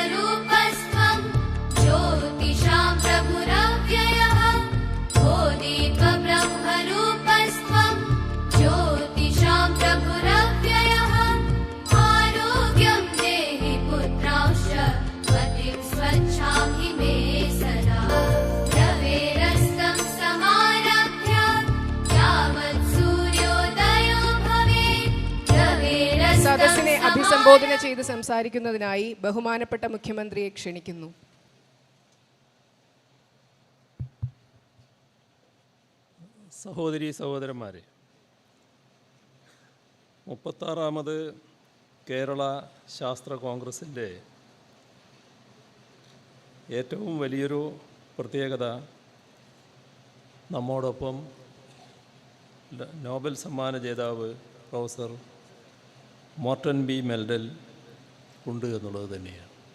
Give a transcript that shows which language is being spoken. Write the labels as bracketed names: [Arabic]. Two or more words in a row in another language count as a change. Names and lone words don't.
[Sanskrit] रूपस्वं ज्योतिषां प्रभुरव्ययः ओ दीप ब्रह्म रूपस्वं ज्योतिषां प्रभुरव्ययः आरोग्यं देहि पुत्रौष मतिं स्वच्छं हि मे सदा रवेरस्तं समारभ्य यावत् सूर्योदयो भवेत् रवेरस्तं [Malayalam] സദസ്സിനെ അഭിസംബോധന ചെയ്ത് സംസാരിക്കുന്നതിനായി ബഹുമാനപ്പെട്ട മുഖ്യമന്ത്രിയെ ക്ഷണിക്കുന്നു. സഹോദരീ സഹോദരന്മാരെ, 36ാമത് കേരള ശാസ്ത്ര കോൺഗ്രസിൻ്റെ ഏറ്റവും വലിയൊരു പ്രത്യേകത നമ്മോടൊപ്പം നോബൽ സമ്മാന ജേതാവ് പ്രൊഫസർ മോർട്ടൻ ബി മെൽഡൽ ഉണ്ട് എന്നുള്ളത് തന്നെയാണ്.